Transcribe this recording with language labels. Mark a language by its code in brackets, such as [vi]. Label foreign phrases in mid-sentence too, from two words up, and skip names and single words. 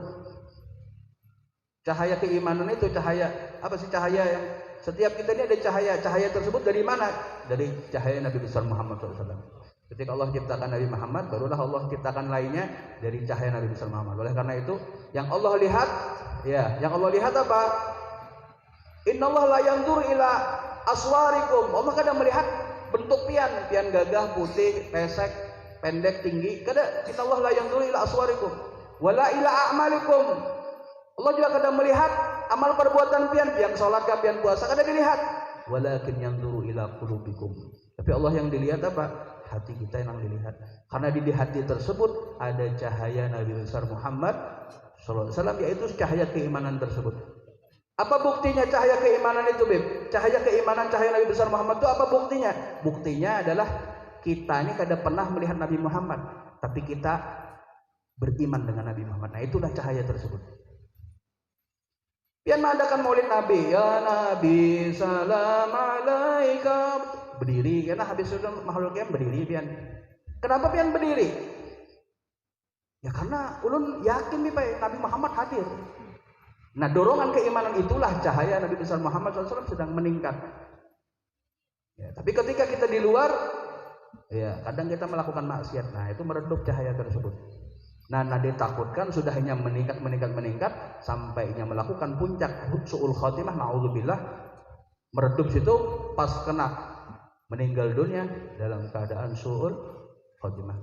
[id] Cahaya keimanan itu cahaya, apa sih cahaya yang setiap kita ini ada cahaya. Cahaya tersebut dari mana? Dari cahaya Nabi besar Muhammad SAW. Ketika Allah ciptakan Nabi Muhammad, barulah Allah ciptakan lainnya dari cahaya Nabi besar Muhammad. Oleh karena itu, yang Allah lihat, ya, yang Allah lihat apa? [ar] إن الله لا ينظر إلى صوركم. [id] Allah kadang melihat bentuk pian gagah, putih, pesek, pendek, tinggi. [ar] Kada إن الله لا ينظر إلى صوركم ولا إلى أعمالكم. [id] Allah juga kadang melihat amal perbuatan pian salat ka pian puasa kada dilihat. [ar] ولكن ينظر إلى قلوبكم. [id] Tapi Allah yang dilihat apa? Hati kita yang dilihat. Karena di hati tersebut ada cahaya Nabi besar Muhammad [ar] صلى الله عليه وسلم, [id] yaitu cahaya keimanan tersebut. Apa buktinya cahaya keimanan itu, Beb? Cahaya keimanan, cahaya Nabi besar Muhammad itu apa buktinya? Buktinya adalah kita ini kada pernah melihat Nabi Muhammad, tapi kita beriman dengan Nabi Muhammad. Nah, itulah cahaya tersebut. Pian mengadakan maulid Nabi, [ar] يا نبي سلام عليك. [id] Berdiri, karena habis sudah makhluk yang berdiri pian. Kenapa pian berdiri? Ya karena ulun yakin nih Pak, Nabi Muhammad hadir. Nah, dorongan keimanan itulah cahaya Nabi besar Muhammad SAW sedang meningkat. Ya, tapi ketika kita di luar, ya kadang kita melakukan maksiat. Nah, itu meredup cahaya tersebut. Nah, ditakutkan sudah hanya meningkat sampainya melakukan puncak [ar] سوء الخاتمة, [id] na'udzubillah, meredup situ pas kena meninggal dunia dalam keadaan [ar] سوء الخاتمة.